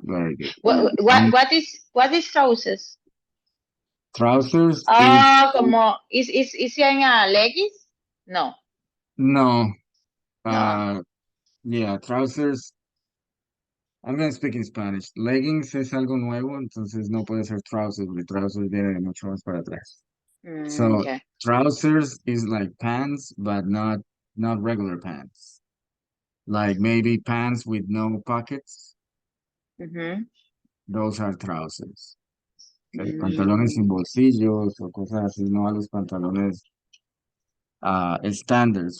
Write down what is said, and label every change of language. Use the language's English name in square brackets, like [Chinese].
[English] Very good. What, what Um, what is what is trousers? trousers is [Spanish] Oh, como is yan leggings? No, [English] no. no. Uh, yeah, trousers. I'm gonna speak in Spanish. [Spanish] Leggings es algo nuevo, entonces no puede ser trousers, porque trousers viene de mucho más para atrás. [English] So Okay. trousers is like pants, but not regular pants. Like maybe pants with no pockets. Mm-hmm. Those are trousers. Okay? [Spanish] Pantalones sin Mm, bolsillos o cosas así, no a los pantalones standards.